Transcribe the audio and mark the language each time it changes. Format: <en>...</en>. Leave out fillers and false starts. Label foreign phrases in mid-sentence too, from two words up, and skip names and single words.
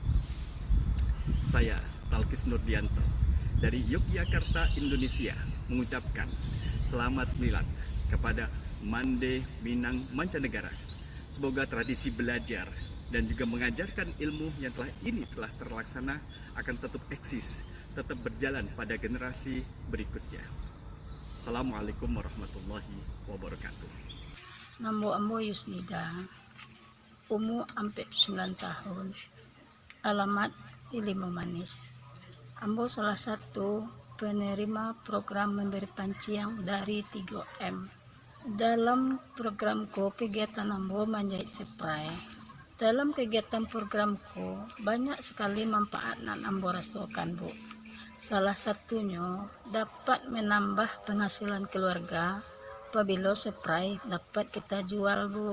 <id>Saya Talkis Nurdianto dari Yogyakarta, Indonesia mengucapkan selamat milad kepada Mande Minang Mancanegara. Semoga tradisi belajar dan juga mengajarkan ilmu yang telah terlaksana akan tetap eksis, tetap berjalan pada generasi berikutnya.</id> <ar>Assalamualaikum warahmatullahi wabarakatuh.</ar> <min>Namo Ambo Yusnida, umur 49 tahun, alamat Ilimu Manis.</min> <id>Ambo salah satu penerima program memberi panciang dari 3M. Dalam programku kegiatan Ambo menjahit spray. Dalam kegiatan programku banyak sekali manfaat yang Ambo rasakan, Bu. Salah satunya dapat menambah penghasilan keluarga apabila spray dapat kita jual, Bu.</id>